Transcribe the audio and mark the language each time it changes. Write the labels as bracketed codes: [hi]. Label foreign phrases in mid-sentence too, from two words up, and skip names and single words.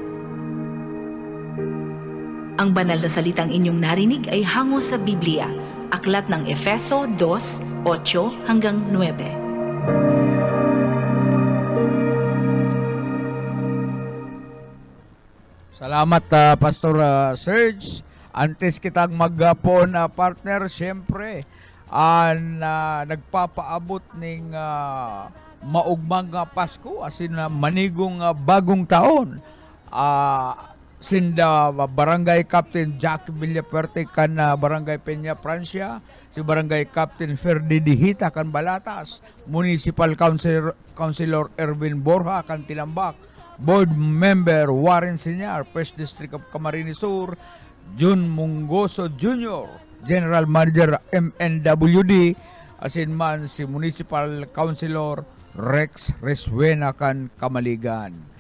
[tl] Ang banal na salitang inyong narinig ay hango sa Biblia, aklat ng Efeso 2:8-9. Salamat Pastor Serge. [bik] Antes kitang magpon partner, siyempre nagpapaabot ning maugmang Pasko asin manigong bagong taon. Sinda Barangay Captain Jack Villaperte kan Barangay Peña Francia, si Barangay Captain Ferdi Dihita kan Balatas, Municipal Councilor Erwin Borja kan Tilambak, Board Member Warren Senyar, First District of Camarines Sur, Jun Mungoso Jr., General Manager MNWD, asin man si Municipal Councilor Rex Reswena kan Kamaligan.